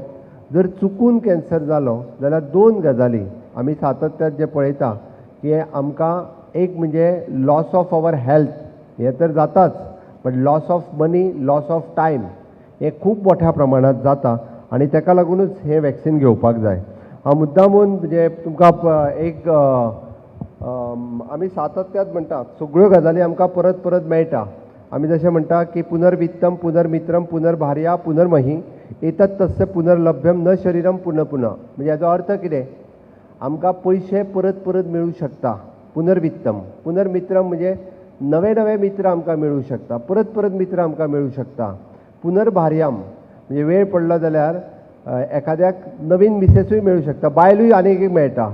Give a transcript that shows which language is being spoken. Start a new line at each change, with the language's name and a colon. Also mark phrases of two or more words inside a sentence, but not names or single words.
Konkani: जर चुकून कॅन्सर जालो जाल्यार 2 गजाली आमी सातत्यान जे पळयता की आमकां एक म्हणजे
English: loss of our health
Konkani: हे तर जाताच,
English: but loss of money, loss of time
Konkani: हे खूब मोठ्या प्रमाणात जाता आनी ताका लागूनच हे वॅक्सीन घेवपाक जाय. हांव मुद्दामून म्हणजे तुमकां एक आमी सातत्यान म्हणटा सगळ्यो गजाली आमकां परत परत मेळटा. आमी जशें म्हणटा की
Sanskrit: पुनर्वित्तम पुनर्मित्रम पुनर्भार्या पुनर्मही एतत् तस्य पुनर्लभ्यम न शरीरम पुनः पुनः.
Konkani: म्हणजे हाचो अर्थ कितें? आमकां पयशे परत परत मेळूं शकता.
Sanskrit: पुनर्वित्तम पुनर्मित्रम
Konkani: म्हणजे नवे नवे मित्र आमकां मेळूं शकता, परत परत मित्र आमकां मेळूं शकता. पुनर्भार्याम म्हणजे वेळ पडलो जाल्यार एखाद्याक नवीन मिसेसूय मेळूं शकता, बायलूय आनीक एक मेळटा.